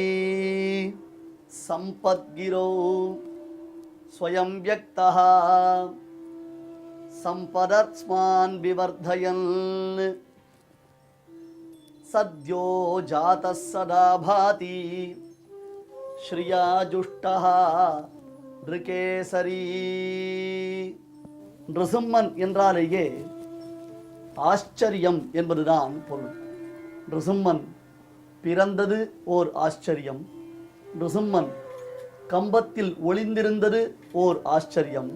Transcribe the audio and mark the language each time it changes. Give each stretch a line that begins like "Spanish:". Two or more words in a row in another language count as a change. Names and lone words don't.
Sanskrit: संपद्गिरौ स्वयं व्यक्तः संपदस्पान् विवर्धयन् सद्यो जातः सदा भाति श्रियाजुष्टः नृकेसरी.
Tamil: நிருசிம்மன் என்றாலேயே ஆச்சரியம் என்பதுதான் பொருள். நிருசிம்மன் பிறந்தது ஓர் ஆச்சரியம், நிருசிம்மன் கம்பத்தில் ஒளிந்திருந்தது ஓர் ஆச்சரியம்.